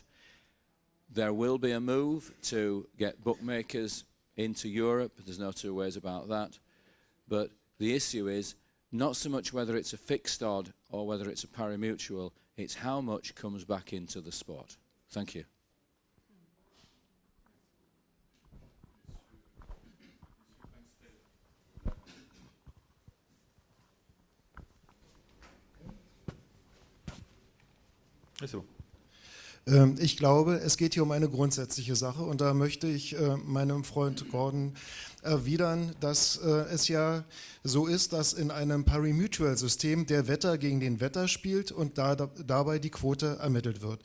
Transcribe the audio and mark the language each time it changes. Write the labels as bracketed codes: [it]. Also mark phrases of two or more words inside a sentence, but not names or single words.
[en] There will be a move to get bookmakers into Europe. There's no two ways about that. But the issue is not so much whether it's a fixed odd or whether it's a pari-mutuel, it's how much comes back into the sport. Thank you. [fr] C'est bon. [de] Ich glaube, es geht hier um eine grundsätzliche Sache und da möchte ich meinem Freund Gordon erwidern, dass es ja so ist, dass in einem Pari-Mutuel-System der Wetter gegen den Wetter spielt und dabei die Quote ermittelt wird.